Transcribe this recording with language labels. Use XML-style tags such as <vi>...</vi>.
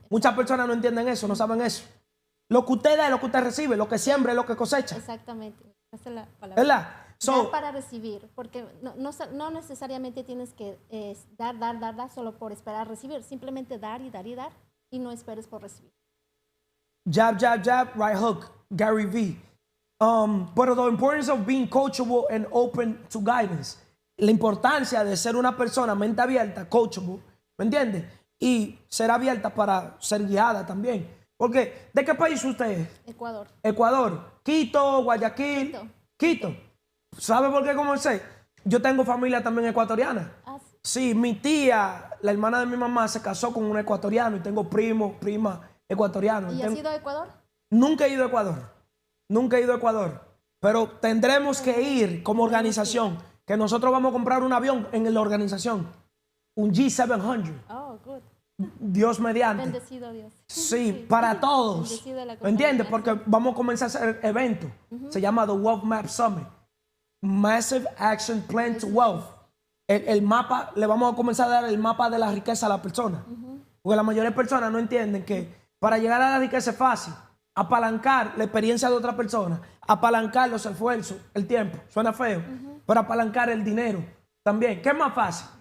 <es>Muchas personas no entienden eso, no saben eso. Lo que usted da es lo que usted recibe, lo que siembra es lo que cosecha. Exactamente. Esa es la palabra. ¿Verdad? Dar para recibir, porque no necesariamente tienes que dar solo por esperar recibir, simplemente dar y no esperes por recibir.</es> <en>Jab, jab, jab, right hook, Gary V. But the importance of being coachable and open to guidance.</en> <es>La importancia de ser una persona mente abierta, coachable, ¿me entiendes? Y ser abierta para ser guiada también. Porque, ¿de qué país usted es? Ecuador. Ecuador. Quito, Guayaquil. Quito. ¿Sabe por qué comencé? Yo tengo familia también ecuatoriana. Ah, sí. Sí, mi tía, la hermana de mi mamá, se casó con un ecuatoriano y tengo primo, prima ecuatoriano. ¿Y has ido a Ecuador? Nunca he ido a Ecuador. Nunca he ido a Ecuador. Pero tendremos que ir como organización. Que nosotros vamos a comprar un avión en la organización. Un G700.</es> <en>Oh, good.</en> <es>Dios mediante. Bendecido Dios. Sí, para todos. Bendecida la ¿Me entiendes? compañía. Porque vamos a comenzar a hacer eventos. Se llama The Wealth Map Summit.</es> <en>Massive Action Plan to Wealth.</en> <es>El mapa, le vamos a comenzar a dar el mapa de la riqueza a la persona. Porque la mayoría de personas no entienden que para llegar a la riqueza es fácil. Apalancar la experiencia de otra persona, apalancar los esfuerzos, el tiempo. Suena feo, pero apalancar el dinero también. ¿Qué es más fácil?</es>